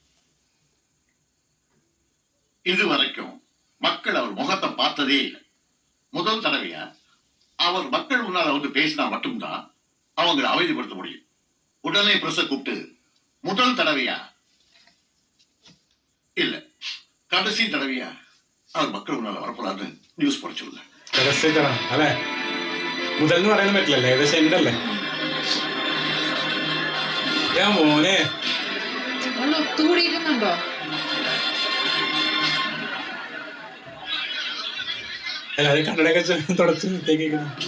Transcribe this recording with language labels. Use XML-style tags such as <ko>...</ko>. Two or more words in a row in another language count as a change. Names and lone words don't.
<ta>இது வரைக்கும் மக்கள் அவர் முகத்தை பார்த்ததே இல்லை. முதல் தடவையா அவர் மக்கள் முன்னால் வந்து பேசினா மட்டும்தான் அவங்களை அமைதிப்படுத்த முடியும். உடனே பிரஸை கூப்பிட்டு முதல் தடவையா இல்ல கடைசி தடவையா அவர் மக்கள் முன்னால் வரக்கூடாது</ta> <ml>ന്യൂസ് പഠിച്ചില്ല. അല്ലെ മുതൽ എന്ന് പറയാൻ പറ്റില്ലല്ലേ? ഏകദേശം ഉണ്ടല്ലേ മോനെ? ഒത്തുകൂടിയിരുന്നുണ്ടോ? അല്ല അത് കണ്ണടയൊക്കെ തുടച്ച് നിർത്തേക്കുന്നു.</ml>